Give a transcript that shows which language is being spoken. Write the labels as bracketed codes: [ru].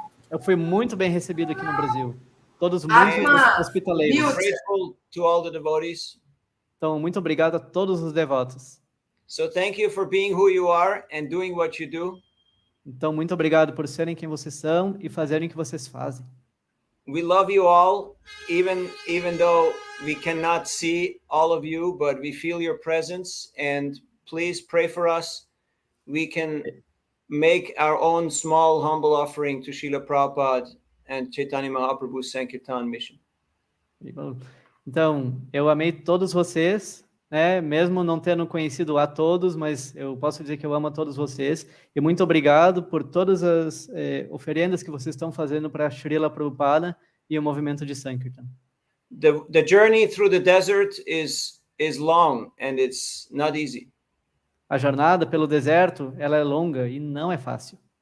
[pt] Eu fui muito bem recebido aqui no Brasil. Todos muito hospitaleiros. [en] Grateful to all the devotees. [pt] Então, muito obrigado a todos os devotos. [en] So thank you for being who you are and doing what you do. [pt] Então, muito obrigado por serem quem vocês são e fazerem o que vocês fazem. [en] We love you all, even though we cannot see all of you, but we feel your presence, and please pray for us. We can make our own small, humble offering to Srila Prabhupada and Chaitanya Mahaprabhu's Sankirtan mission. [pt] Então, eu amei todos vocês, né? Mesmo não tendo conhecido a todos, mas eu posso dizer que eu amo a todos vocês. E muito obrigado por todas as oferendas que vocês estão fazendo para Srila Prabhupada e o movimento de Sankirtan. [en] The journey through the desert is long and it's not easy. [pt] A jornada pelo deserto, ela é longa e não é fácil.